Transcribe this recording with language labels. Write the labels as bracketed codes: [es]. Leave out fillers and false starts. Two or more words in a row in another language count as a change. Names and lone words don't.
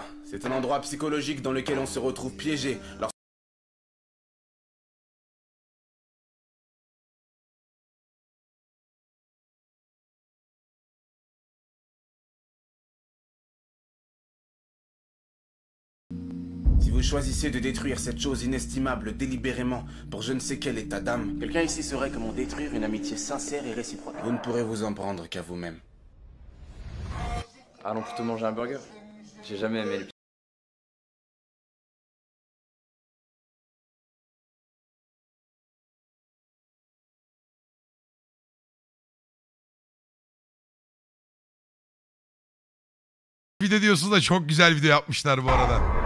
[fr] C'est un endroit psychologique dans lequel on se retrouve piégé. Si vous choisissez de détruire cette chose inestimable délibérément pour je ne sais quel état d'âme, quelqu'un ici saurait comment détruire une amitié sincère et réciproque. Vous ne pourrez vous en prendre qu'à vous-même. Allons plutôt manger un burger. J'ai jamais aimé les... [tr] Video diyorsunuz da çok güzel video yapmışlar bu arada.